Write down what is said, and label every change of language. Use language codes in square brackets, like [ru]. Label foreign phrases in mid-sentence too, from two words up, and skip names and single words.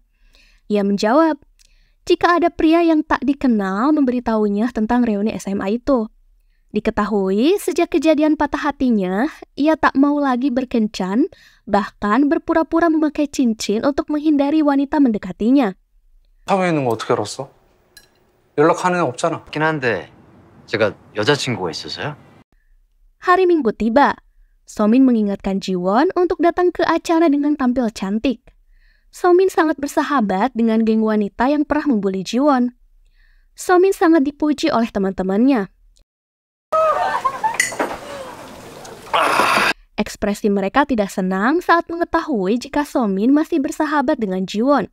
[id] Ia menjawab, jika ada pria yang tak dikenal memberitahunya tentang reuni SMA itu. Diketahui, sejak kejadian patah hatinya, ia tak mau lagi berkencan, bahkan berpura-pura memakai cincin untuk menghindari wanita mendekatinya. [ko] 사무에 있는 거 어떻게 알았어? 연락하는 애 없잖아. 그렇긴 한데 제가 여자친구가 있어서요. [id] Hari Minggu tiba. Somin mengingatkan Jiwon untuk datang ke acara dengan tampil cantik. Somin sangat bersahabat dengan geng wanita yang pernah membuli Jiwon. Somin sangat dipuji oleh teman-temannya. Ekspresi mereka tidak senang saat mengetahui jika Somin masih bersahabat dengan Jiwon.